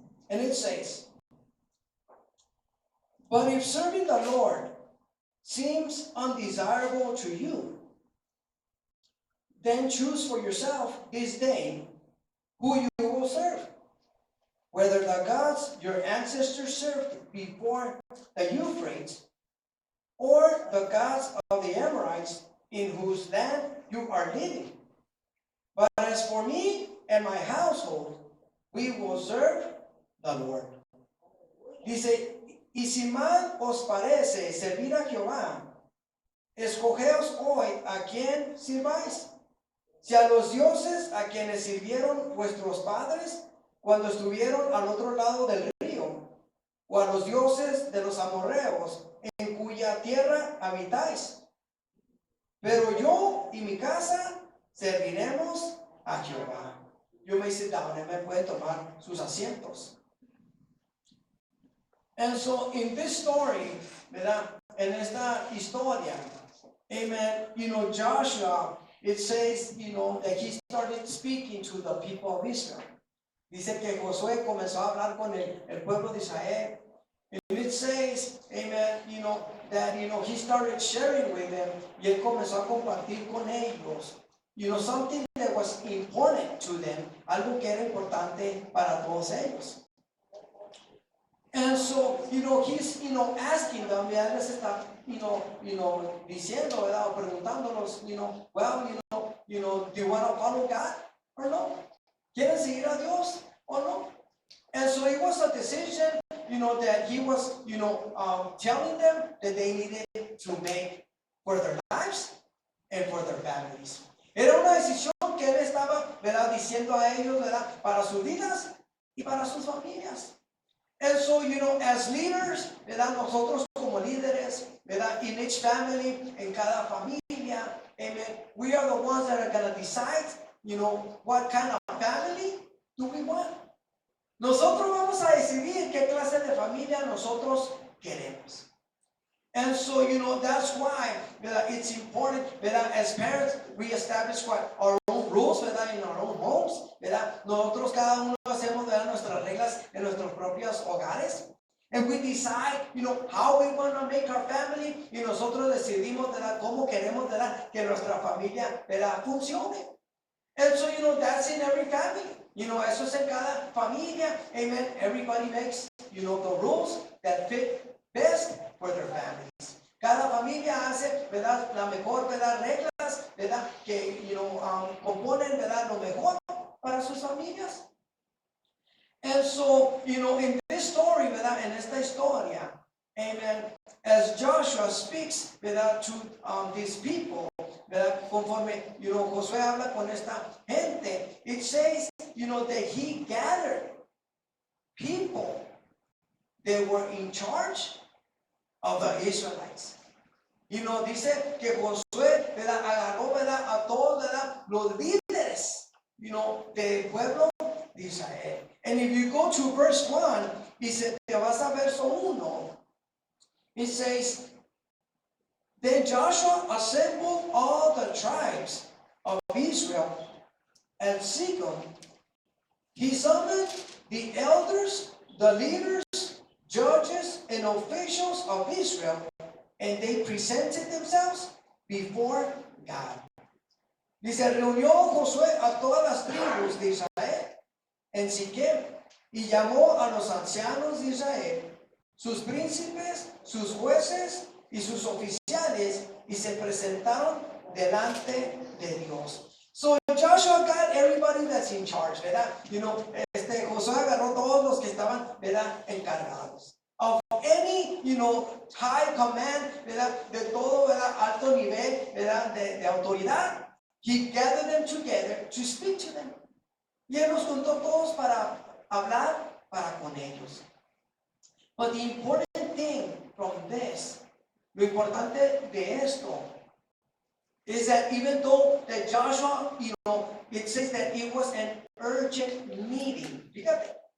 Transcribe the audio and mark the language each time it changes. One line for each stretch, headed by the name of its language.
English: And it says, "But if serving the Lord seems undesirable to you, then choose for yourself this day who you will serve, whether the gods your ancestors served before the Euphrates, or the gods of the Amorites in whose land you are living. But as for me and my household, we will serve the Lord."
Spanish: Dice, y si mal os parece servir a Jehová, escogeos hoy a quién sirváis. Si a los dioses a quienes sirvieron vuestros padres cuando estuvieron al otro lado del río, o a los dioses de los amorreos en cuya tierra habitáis. Pero yo y mi casa serviremos a Jehová.
English: You may sit down,
Spanish: me pueden tomar sus asientos.
English: And so in this story, ¿verdad?
Spanish: En esta historia,
English: amen, Joshua, it says, that he started speaking to the people of Israel.
Spanish: Dice que Josué comenzó a hablar con el pueblo de Israel.
English: And it says, amen, that, he started sharing with them.
Spanish: Y él comenzó a compartir con ellos,
English: something that was important to them.
Spanish: Algo que era importante para todos ellos.
English: And so, he's, asking them,
Spanish: ya les está, diciendo, ¿verdad? O preguntándolos,
English: well, do you want to follow God or no?
Spanish: ¿Quieren seguir a Dios o no?
English: And so it was a decision, that he was, telling them that they needed to make for their lives and for their families.
Spanish: Era una decisión que él estaba, ¿verdad? Diciendo a ellos, ¿verdad? Para sus vidas y para sus familias.
English: And so, as leaders,
Spanish: ¿verdad? Nosotros como líderes, ¿verdad?
English: In each family,
Spanish: en cada familia,
English: amen, we are the ones that are going to decide, what kind of family do we want.
Spanish: Nosotros vamos a decidir qué clase de familia nosotros queremos.
English: And so, that's why, ¿verdad? It's important, ¿verdad? As parents, we establish our own rules, ¿verdad? In our own homes, ¿verdad?
Spanish: Nosotros cada uno hacemos, ¿verdad? Nuestras reglas en nuestros propios hogares.
English: And we decide, how we want to make our family.
Spanish: Y nosotros decidimos, ¿verdad? Cómo queremos, ¿verdad? Que nuestra familia, ¿verdad? Funcione.
English: And so, that's in every family.
Spanish: Eso es en cada familia.
English: Amen. Everybody makes, the rules that fit best for their families.
Spanish: Cada familia hace, ¿verdad? La mejor, ¿verdad? Reglas, ¿verdad? Que, componen, ¿verdad? Lo mejor para sus familias.
English: And so, in this story, ¿verdad?
Spanish: En esta historia,
English: amen, as Joshua speaks, ¿verdad? To these people, ¿verdad?
Spanish: Conforme, Josué habla con esta gente,
English: it says, that he gathered people that were in charge of the Israelites.
Spanish: Dice que Josué, ¿verdad? Agarró, ¿verdad? A todos, ¿verdad? Los líderes, del pueblo de Israel.
English: And if you go to verse 1,
Spanish: dice, te vas a verso 1,
English: it says, "Then Joshua assembled all the tribes of Israel at Shechem. He summoned the elders, the leaders, judges, and officials of Israel, and they presented themselves before God."
Spanish: Dice, reunió Josué a todas las tribus de Israel en Siquem y llamó a los ancianos de Israel, sus príncipes, sus jueces y sus oficiales, y se presentaron delante de Dios.
English: So Joshua got everybody that's in charge, ¿verdad?
Spanish: Josué agarró todos los que estaban, ¿verdad? Encargados.
English: Of any, high command,
Spanish: ¿verdad? De todo, ¿verdad? Alto nivel, ¿verdad? De autoridad.
English: He gathered them together to speak to them.
Spanish: Y él los juntó todos para hablar para con ellos.
English: But the important thing from this,
Spanish: lo importante de esto,
English: is that even though that Joshua, it says that it was an urgent meeting.
Spanish: Fíjate,